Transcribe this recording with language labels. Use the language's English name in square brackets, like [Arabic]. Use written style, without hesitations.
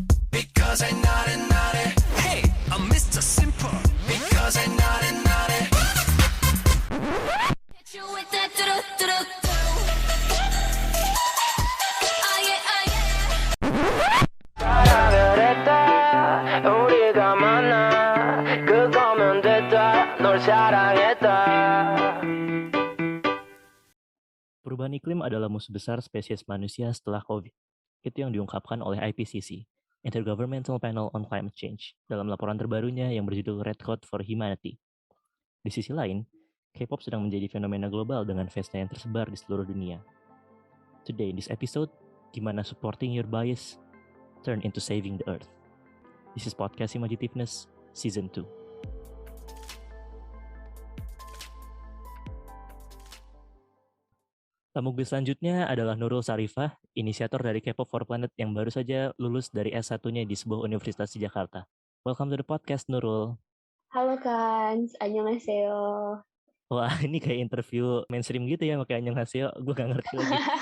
[English] Because I'm naughty, naughty. Hey, I'm Mr. Simple. Because I'm naughty, naughty. Hit you with that do-do-do-do. Oh yeah, oh yeah. [Korean] 사랑을 했다 우리가 만나 그거면 됐다 널 사랑했다. [Indonesian] Perubahan iklim adalah musuh besar spesies manusia setelah COVID. Itu yang diungkapkan oleh IPCC, Intergovernmental Panel on Climate Change, dalam laporan terbarunya yang berjudul Red Code for Humanity. Di sisi lain, K-pop sedang menjadi fenomena global dengan fansnya yang tersebar di seluruh dunia. [English] Today in this episode, gimana supporting your bias turn into saving the earth. This is Podcast Imagitiveness Season 2. [Indonesian] Tamu gue selanjutnya adalah Nurul Sarifah, inisiator dari K-pop for Planet yang baru saja lulus dari S1-nya di sebuah universitas di Jakarta. [English] Welcome to the podcast, Nurul. [Indonesian] Halo Kans, annyeonghaseyo. Wah, ini kayak interview mainstream gitu ya, pakai annyeonghaseyo. Gue gak ngerti lagi.